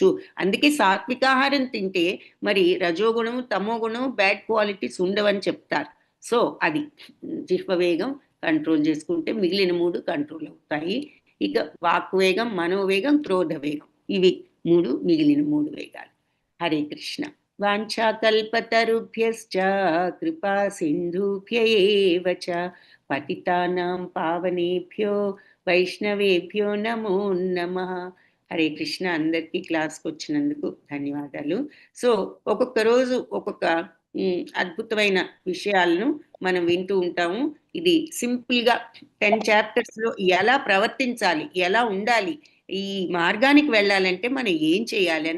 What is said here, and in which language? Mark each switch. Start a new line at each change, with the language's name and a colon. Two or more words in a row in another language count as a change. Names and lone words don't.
Telugu: అందుకే సాత్వికాహారం తింటే మరి రజోగుణము, తమోగుణం,
English: bad qualities
Telugu: ఉండవని చెప్తారు. సో అది జిహ్వ వేగం కంట్రోల్ చేసుకుంటే మిగిలిన 3 కంట్రోల్ అవుతాయి. ఇక వాక్ వేగం, మనోవేగం, క్రోధ వేగం, ఇవి 3 మిగిలిన 3 వేగాలు. హరే కృష్ణ.
Sanskrit: वाञ्छाकल्पतरुभ्यश्च कृपा सिन्धुभ्य एव च पतितानां पावनेभ्यो वैष्णवेभ्यो नमो नमः.
Telugu: హరే కృష్ణ. అందరికీ క్లాస్కి వచ్చినందుకు ధన్యవాదాలు. సో ఒక్కొక్క రోజు ఒక్కొక్క అద్భుతమైన విషయాలను మనం వింటూ ఉంటాము. ఇది సింపుల్గా 10 చాప్టర్స్లో ఎలా ప్రవర్తించాలి, ఎలా ఉండాలి, ఈ మార్గానికి వెళ్ళాలంటే మనం ఏం చేయాలి